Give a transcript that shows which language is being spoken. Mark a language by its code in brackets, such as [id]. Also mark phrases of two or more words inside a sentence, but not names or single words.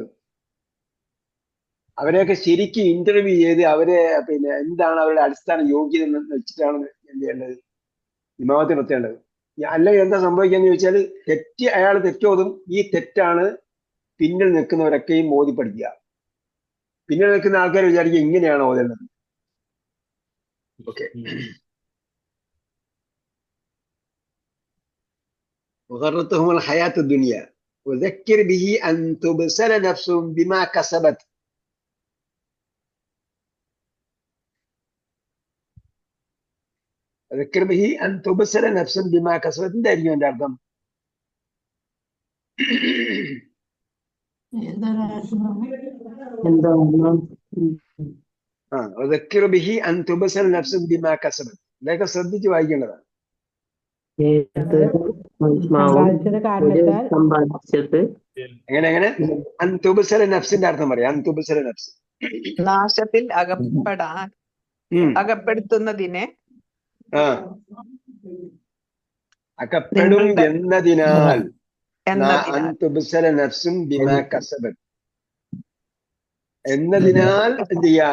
[ml] അവരെയൊക്കെ ശരിക്കും ഇന്റർവ്യൂ ചെയ്ത് അവരെ എന്താണ് അവരുടെ അടിസ്ഥാന യോഗ്യത എന്ന് വെച്ചിട്ടാണ് എന്ത് ചെയ്യേണ്ടത്? ഇമാമത്തെ നിർത്തേണ്ടത്. അല്ലെങ്കിൽ എന്താ സംഭവിക്കാന്ന് ചോദിച്ചാൽ, അയാൾ തെറ്റോതും. ഈ തെറ്റാണ് പിന്നിൽ നിൽക്കുന്നവരൊക്കെയും ഓതി പഠിക്കുക. പിന്നിൽ നിൽക്കുന്ന ആൾക്കാർ വിചാരിക്കുക ഇങ്ങനെയാണ് ഓതേണ്ടത്. ഓക്കെ, [ar] وغرتهم الحياة الدنيا وذكر به أن تبصر نفس بما كسبت. ذكر به أن تبصر نفس بما كسبت. [ml] എന്തായിരിക്കും എൻ്റെ അർത്ഥം? [ar] وذكر به أن تبصر نفس بما كسبت. [ml] ഇതൊക്കെ ശ്രദ്ധിച്ച് വായിക്കേണ്ടതാണ്. എങ്ങനെ [ar] أن تبسل نفس [ml] അർത്ഥം പറയാം. [ar] أن تبسل نفس, [ml] നാശത്തിൽ അകപ്പെടുത്തുന്നതിനെ അകപ്പെടും എന്നതിനാൽ [ar] أن تبسل نفس بما كسبت [ml] എന്നതിനാൽ എന്ത് ചെയ്യാ?